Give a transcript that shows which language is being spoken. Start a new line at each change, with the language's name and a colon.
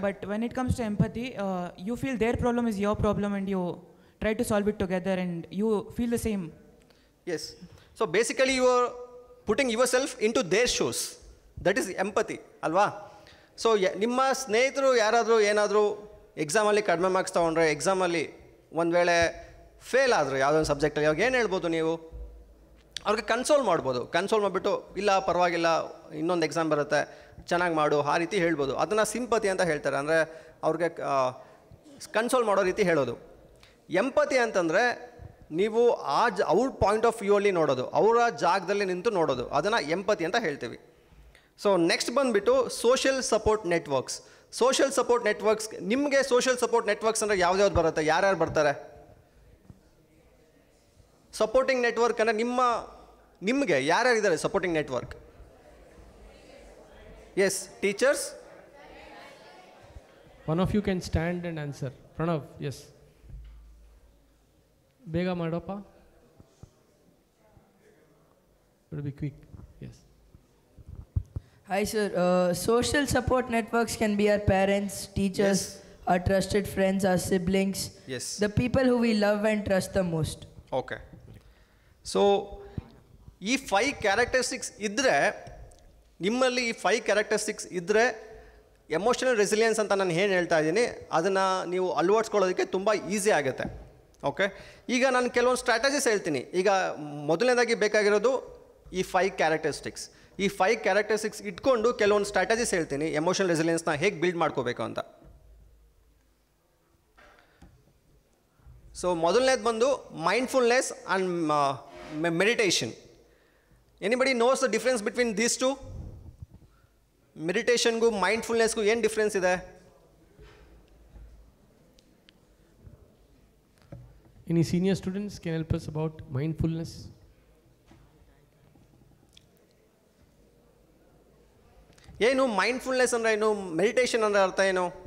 English: But when it comes to empathy, you feel their problem is your problem and you try to solve it together and you feel the same. Yes. So basically you are putting yourself into their shoes. That is empathy, ಅಲ್ವಾ?
Kannada: So ನಿಮ್ಮ ಸ್ನೇಹಿತರು ಯಾರಾದರೂ ಏನಾದರೂ ಎಕ್ಸಾಮಲ್ಲಿ ಕಡಿಮೆ marks ತೊಗೊಂಡ್ರೆ, ಎಕ್ಸಾಮಲ್ಲಿ ಒಂದು ವೇಳೆ ಫೇಲ್ ಆದರು ಯಾವುದೋ ಒಂದು ಸಬ್ಜೆಕ್ಟಲ್ಲಿ, ಅವಾಗ ಏನು ಹೇಳ್ಬೋದು ನೀವು? ಅವ್ರಿಗೆ ಕನ್ಸೋಲ್ ಮಾಡ್ಬೋದು. ಕನ್ಸೋಲ್ ಮಾಡಿಬಿಟ್ಟು, ಇಲ್ಲ ಪರವಾಗಿಲ್ಲ, ಇನ್ನೊಂದು ಎಕ್ಸಾಮ್ ಬರುತ್ತೆ, ಚೆನ್ನಾಗಿ ಮಾಡು, ಆ ರೀತಿ ಹೇಳ್ಬೋದು. ಅದನ್ನು ಸಿಂಪತಿ ಅಂತ ಹೇಳ್ತಾರೆ, ಅಂದರೆ ಅವ್ರಿಗೆ ಕನ್ಸೋಲ್ ಮಾಡೋ ರೀತಿ ಹೇಳೋದು. ಎಂಪತಿ ಅಂತಂದರೆ ನೀವು ಅವ್ರ ಪಾಯಿಂಟ್ ಆಫ್ ವ್ಯೂ ಅಲ್ಲಿ ನೋಡೋದು, ಅವರ ಜಾಗದಲ್ಲಿ ನಿಂತು ನೋಡೋದು, ಅದನ್ನು ಎಂಪತಿ ಅಂತ ಹೇಳ್ತೀವಿ. ಸೊ ನೆಕ್ಸ್ಟ್ ಬಂದುಬಿಟ್ಟು social support networks. Social support networks, ನಿಮಗೆ ಸೋಷಿಯಲ್ ಸಪೋರ್ಟ್ ನೆಟ್ವರ್ಕ್ಸ್ ಅಂದರೆ ಯಾವ್ದು ಬರುತ್ತೆ? ಯಾರ್ಯಾರು ಬರ್ತಾರೆ? ಸಪೋರ್ಟಿಂಗ್ ನೆಟ್ವರ್ಕ್ ಅಂದರೆ ನಿಮಗೆ ಯಾರ್ಯಾರಿದ್ದಾರೆ supporting network?
English: Yes, teachers. One of you can stand and answer. Pranav, yes.
Kannada: ಬೇಗ ಮಾಡಪ್ಪ.
English: It will be quick. Yes. Hi sir, social support networks can be our parents, teachers, our trusted friends, our siblings. Yes. The people who we love and trust the most. Okay.
Kannada: So ಈ 5 characteristics ಇದ್ದರೆ, ನಿಮ್ಮಲ್ಲಿ ಈ 5 characteristics ಇದ್ದರೆ emotional resilience ಅಂತ ನಾನು ಏನು ಹೇಳ್ತಾ ಇದ್ದೀನಿ ಅದನ್ನು ನೀವು ಅಳವಡಿಸ್ಕೊಳ್ಳೋದಕ್ಕೆ ತುಂಬ ಈಸಿ ಆಗುತ್ತೆ. ಓಕೆ, ಈಗ ನಾನು ಕೆಲವೊಂದು ಸ್ಟ್ರಾಟಜೀಸ್ ಹೇಳ್ತೀನಿ. ಈಗ ಮೊದಲನೇದಾಗಿ ಬೇಕಾಗಿರೋದು ಈ 5 ಕ್ಯಾರೆಕ್ಟರಿಸ್ಟಿಕ್ಸ್. ಈ 5 ಕ್ಯಾರೆಕ್ಟರಿಸ್ಟಿಕ್ಸ್ ಇಟ್ಕೊಂಡು ಕೆಲವೊಂದು ಸ್ಟ್ರಾಟಜೀಸ್ ಹೇಳ್ತೀನಿ ಎಮೋಷನಲ್ ರೆಸಿಲಿಯನ್ಸ್ನ ಹೇಗೆ ಬಿಲ್ಡ್ ಮಾಡ್ಕೋಬೇಕು ಅಂತ. ಸೊ ಮೊದಲನೇದು ಬಂದು mindfulness and meditation.
English: Anybody knows the difference between these two?
Kannada: ಮೆಡಿಟೇಷನ್ಗೂ ಮೈಂಡ್ಫುಲ್ನೆಸ್ಗೂ ಏನು ಡಿಫ್ರೆನ್ಸ್ ಇದೆ?
English: Any senior students can help us about mindfulness?
Kannada: ಏನು ಮೈಂಡ್ಫುಲ್ನೆಸ್ ಅಂದರೆ ಏನು? ಮೆಡಿಟೇಷನ್ ಅಂದರೆ ಅರ್ಥ ಏನು?